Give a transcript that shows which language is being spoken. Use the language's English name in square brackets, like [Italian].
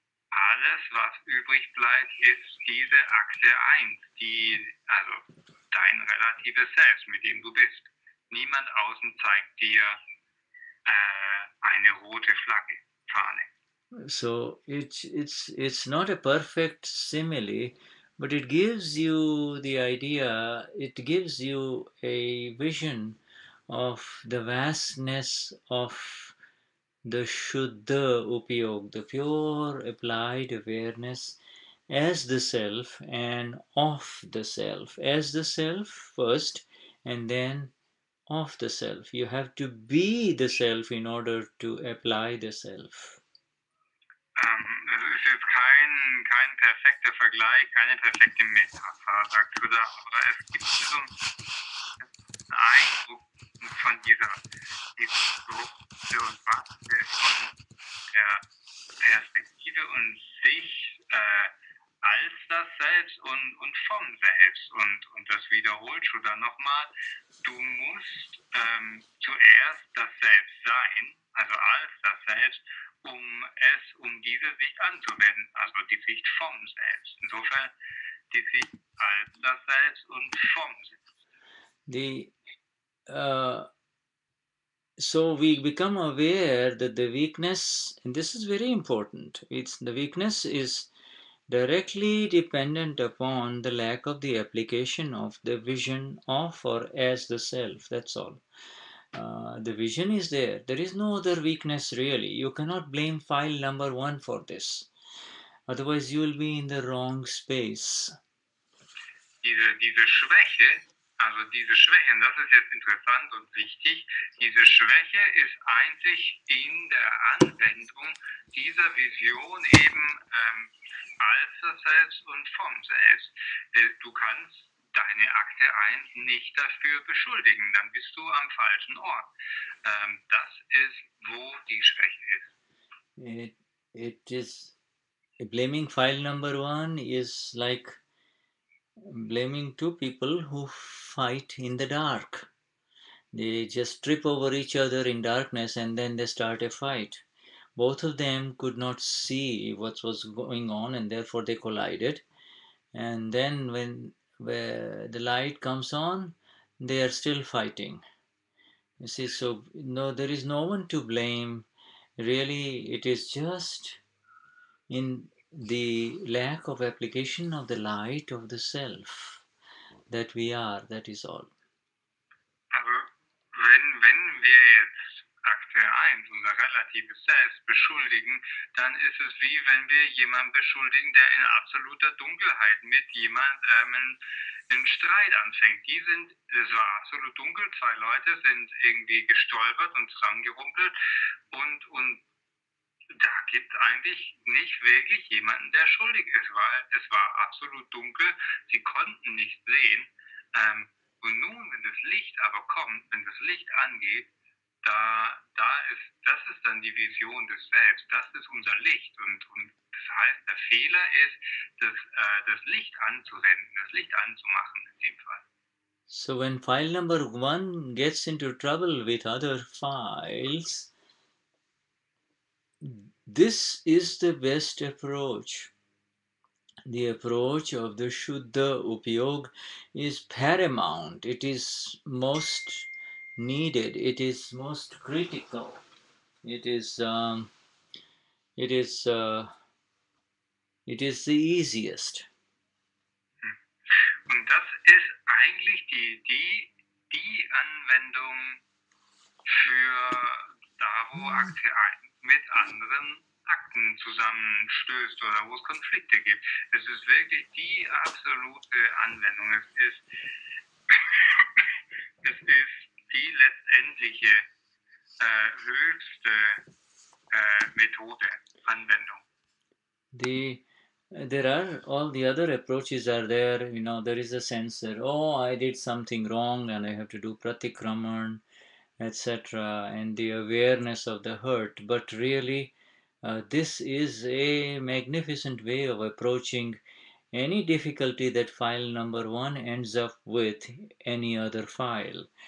[German] Alles, was übrig bleibt, ist diese Akte 1, also dein relatives Selbst, mit dem du bist. Niemand außen zeigt dir eine rote Flagge, Fahne. [English] So it's not a perfect simile, but it gives you the idea, it gives you a vision of the vastness of the Shuddha upayoga, the pure applied awareness as the self and of the self. As the self first and then of the self. You have to be the self in order to apply the self. [German] Es ist jetzt kein perfekter Vergleich, keine perfekte Metapher, sagt Shuddha, aber es gibt so einen Eindruck von dieser Größe und Masse von der Perspektive und sich als das Selbst und vom Selbst. Und das wiederholt Shuddha nochmal. Du musst zuerst das Selbst sein, also als das Selbst, um diese Sicht anzuwenden, also die Sicht vom Selbst. Insofern die Sicht als das Selbst und vom Selbst. [English] So we become aware that the weakness, and this is very important, the weakness is directly dependent upon the lack of the application of the vision of or as the self. That's all. The vision is there. There is no other weakness really. You cannot blame file number 1 for this. Otherwise you will be in the wrong space. [German] Diese Schwäche, also diese Schwäche, und das ist jetzt interessant und wichtig, diese Schwäche ist einzig in der Anwendung dieser Vision eben als das Selbst und vom Selbst. Du kannst deine Akte 1 nicht dafür beschuldigen, dann bist du am falschen Ort. Das ist, wo die Schwäche ist. [English] It is, blaming file number 1 is like blaming two people who fight in the dark. They just trip over each other in darkness and then they start a fight. Both of them could not see what was going on and therefore they collided. And then when the light comes on, they are still fighting. You see, so no, there is no one to blame. Really, it is just in the lack of application of the light of the self that we are, that is all. [German] Aber wenn wir jetzt Akte 1, unser relatives Selbst, beschuldigen, dann ist es wie wenn wir jemanden beschuldigen, der in absoluter Dunkelheit mit jemandem einen Streit anfängt. Es war absolut dunkel, 2 Leute sind irgendwie gestolpert und zusammengerumpelt und da gibt es eigentlich nicht wirklich jemanden, der schuldig ist, weil es war absolut dunkel, sie konnten nicht sehen. Und nun, wenn das Licht aber kommt, wenn das Licht angeht, das ist dann die Vision des Selbst, das ist unser Licht. Und das heißt, der Fehler ist, das Licht anzuwenden, das Licht anzumachen in dem Fall. [English] So when file number 1 gets into trouble with other files, this is the best approach. The approach of the Shuddha upayoga is paramount. It is most needed. It is most critical. It is the easiest. [German] Und das ist eigentlich die Anwendung für da, wo Akte 1 mit anderen Akten zusammenstößt oder wo es Konflikte gibt. Es ist wirklich die absolute Anwendung. Es ist die letztendliche höchste Methode, Anwendung. [English] There are all the other approaches are there. There is a sense that, oh, I did something wrong and I have to do pratikraman, etc., and the awareness of the hurt. But really, this is a magnificent way of approaching any difficulty that file number 1 ends up with any other file.